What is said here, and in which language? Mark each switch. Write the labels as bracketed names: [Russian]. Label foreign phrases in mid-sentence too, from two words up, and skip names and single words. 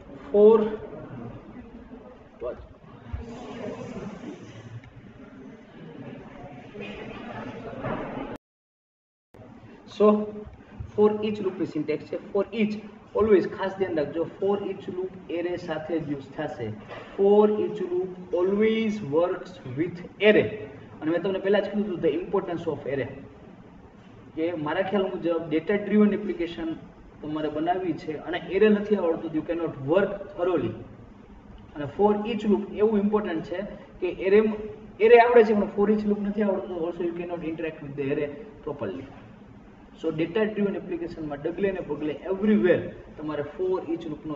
[English] 4 so for each loop [Gujarati] ની સિન્ટેક્સ છે [English] for each always [Gujarati] ખાસ ધ્યાન રાખજો [English] for each loop array [Gujarati] સાથે જ યુઝ થશે [English] for each loop always works with array [Gujarati] અને મેં તમને પહેલા જ કીધું હતું [English] the importance of array કે [Gujarati] મારા ખ્યાલ મુજબ [English] data driven application [Gujarati] તમારે બનાવવી છે અને એરે નથી આવડતું [English] you cannot work thoroughly [Gujarati] અને [English] for each loop [Gujarati] એવું ઇમ્પોર્ટન્ટ છે કે એરે આવડે છે પણ [English] for each [Gujarati] લૂપ નથી આવડતું [English] also you cannot interact with the array properly so data driven applicationમાં [Gujarati] ડગલે ને પગલે એવરીવેર તમારે [English] for each loopનો